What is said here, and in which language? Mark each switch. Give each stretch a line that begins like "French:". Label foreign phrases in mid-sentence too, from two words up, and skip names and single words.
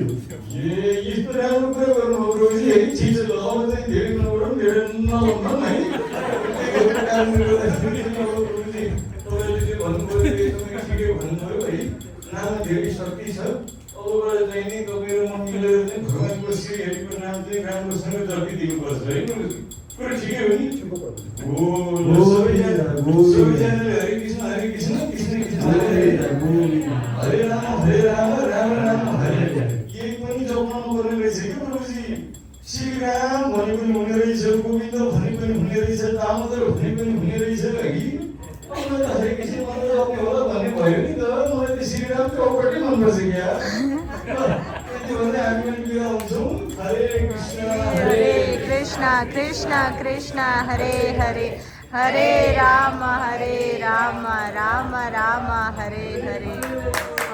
Nepali: यस्तो राम्रो कुरा गर्नुभयो गुरुजी है ठिक छ ल अब चाहिँ धेरै नगरौँ धेरै नलम्बाउँ है त्यो कारणले गर्दाखेरि चाहिँ अब गुरुजी तपाईँले जे भन्नुभयो एकदमै ठिकै भन्नुभयो है नाममा धेरै शक्ति छ अबबाट चाहिँ नि तपाईँ र म मिलेर चाहिँ भगवान्को श्रीहरिको नाम चाहिँ राम्रोसँग जपिदिनुपर्छ है गुरुजी कुरा ठिकै हो नि सबैजनाले
Sanskrit: हरे कृष्ण कृष्ण कृष्ण हरे राम राम राम हरे
Nepali: केही पनि जप्नु पर्ने रहेछ कि प्रभुजी श्रीराम भने पनि हुने रहेछ गोविन्द भने पनि हुने रहेछ दामोदर भने पनि हुने रहेछ कि मलाई त हरे कृष्ण मन्त्र जप्ने होला भन्ने भयो नि त मलाई त श्रीराम चौपटै मनपर्छ क्या त्यति भन्दै हामी पनि बिदा हुन्छौँ हरे कृष्ण
Sanskrit: कृष्ण कृष्ण हरे हरे हरे राम राम राम हरे हरे